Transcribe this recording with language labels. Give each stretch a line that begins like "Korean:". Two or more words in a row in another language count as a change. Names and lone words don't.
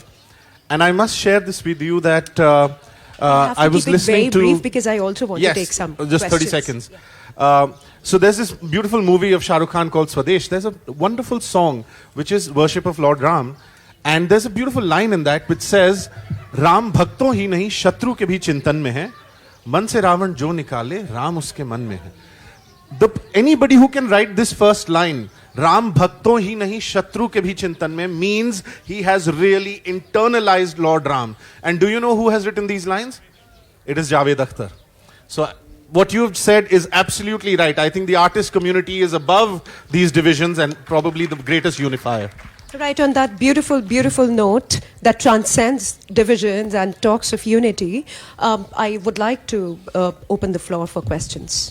English: And I must share this with you that I was listening to... very brief because I also want to take some just 30 questions. seconds. So there's this beautiful movie of Shah Rukh Khan called Swadesh. There's a wonderful song which is Worship of Lord Ram. And there's a beautiful line in that which says,
Hindi: राम भक्तों ही नहीं, शत्रु के भी चिंतन में है. मन से रावण जो निकाले, राम उसके मन में है.
English: Anybody who can write this first line,
Hindi: राम भक्तों ही नहीं शत्रु के भी चिंतन में
English: means he has really internalized Lord Ram. And do you know who has written these lines? It is Javed Akhtar. So what you've said is absolutely right. I think the artist community is above these divisions and probably the greatest unifier. Right, on that beautiful, beautiful note that transcends divisions and talks of unity, I would like to open the floor for questions.